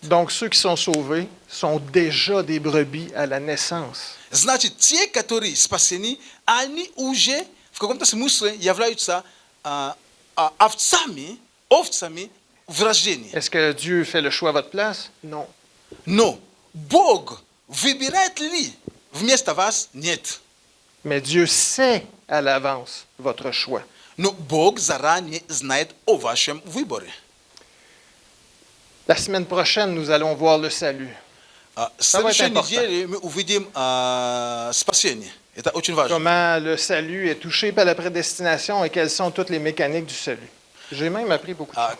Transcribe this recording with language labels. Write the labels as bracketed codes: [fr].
[fr] Donc ceux qui sont sauvés sont déjà des brebis à la naissance. [ru] Значит, те, которые спасены, они уже в каком-то смысле являются овцами в рождении. [fr] Est-ce que Dieu fait le choix à votre place? Non. [ru] Но Бог выбирает ли вместо вас? Нет. [fr] Mais Dieu sait à l'avance votre choix. [ru] Но Бог заранее знает о вашем выборе. [fr] La semaine prochaine, nous allons voir le salut. [ru] Следующей неделе мы увидим спасение. Это очень важно. [fr] Comment le salut est touché par la prédestination et quelles sont toutes les mécaniques du salut. J'ai même appris beaucoup de choses.